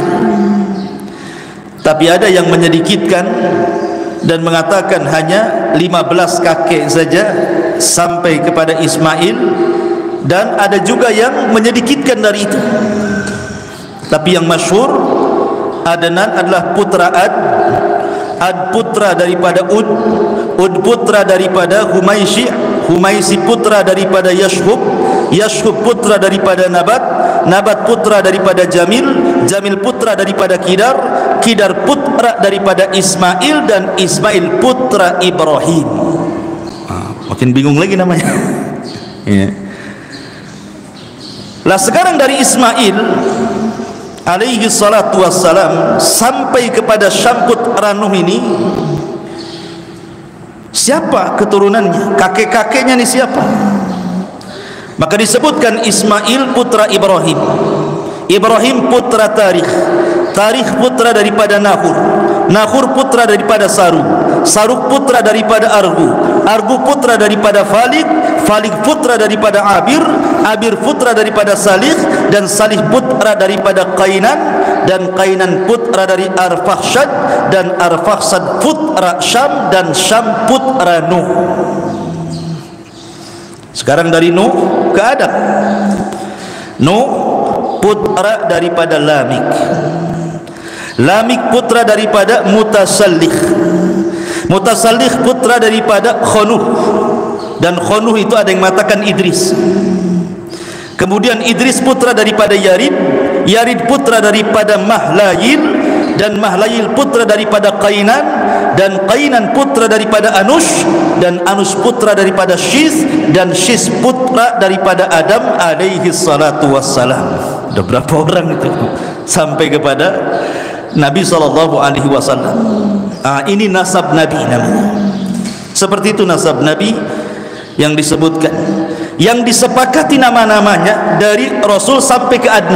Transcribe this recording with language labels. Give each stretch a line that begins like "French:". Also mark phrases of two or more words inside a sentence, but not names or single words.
Indonesian: Tapi ada yang menyedikitkan dan mengatakan hanya 15 kakek saja sampai kepada Ismail, dan ada juga yang menyedikitkan dari itu. Tapi yang masyhur, Adnan adalah putra Ad putra daripada Ud putra daripada Humaisi putra daripada Yashub putra daripada Nabat putra daripada Jamil putra daripada Kidar putra daripada Ismail, dan Ismail putra Ibrahim. Makin bingung lagi namanya. Ya. Lah sekarang dari Ismail
Arabic: عليه الصلاة والسلام
Indonesian: sampai kepada Syamkut Ranuh ini, siapa keturunannya? Kakek-kakeknya ni siapa? Maka disebutkan Ismail putra Ibrahim, Ibrahim putra Tarikh putra daripada Nahur putra daripada Saruk putra daripada Argu putra daripada Falik putra daripada Abir putra daripada Salih, dan Salih putra daripada Qainan, dan Qainan putra dari Arfakhshad, dan Arfakhshad putra Syam, dan Syam putra Nuh. Sekarang dari Nuh ke Adam. Nuh putra daripada Lamik putra daripada Mutasallih putra daripada Khunuh, dan Khunuh itu ada yang mengatakan Idris. Kemudian Idris putra daripada Yarid putra daripada Mahlayil, dan Mahlayil putra daripada Qainan, dan Qainan putra daripada Anush, dan Anush putra daripada Shis, dan Shis putra daripada Adam
Arabic: عليه الصلاة والسلام.
Indonesian: Ada berapa orang itu sampai kepada Nabi
Arabic: صلى الله عليه وسلم.
Indonesian: Ini nasab Nabi namanya. Seperti itu nasab Nabi yang disebutkan, yang disepakati nama-namanya dari Rasul sampai ke Adnan.